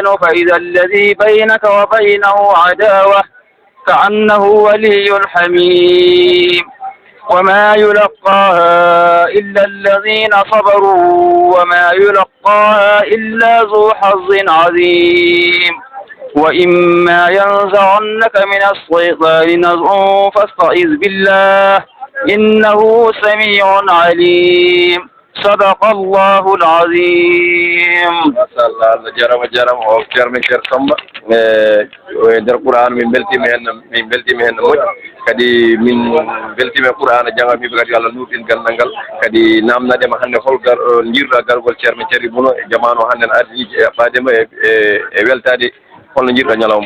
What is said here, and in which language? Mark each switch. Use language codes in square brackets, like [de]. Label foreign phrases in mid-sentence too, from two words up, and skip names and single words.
[ar] فإذا الذي بينك وبينه عداوة كأنه ولي حميم وما يلقاها إلا الذين صبروا وما يلقاها إلا ذو حظ عظيم وإما ينزغنك من الشيطان نزغ فاستعذ بالله إنه سميع عليم صدق الله العظيم. [ff] Allah jarama o ceerno Cheikh Samba e nder Qur'an min beltima hen moƴƴi kadi min beltima Qur'an jangamiɓe kadi Allah nuɗin gandal ngal kadi namnadema hannde holgar jiiruɗa gargol ceerno Cheikh Ibnu e jamanu hannde no ardiji e ɓadema e weltade holno jiiruɗa ñalawma o.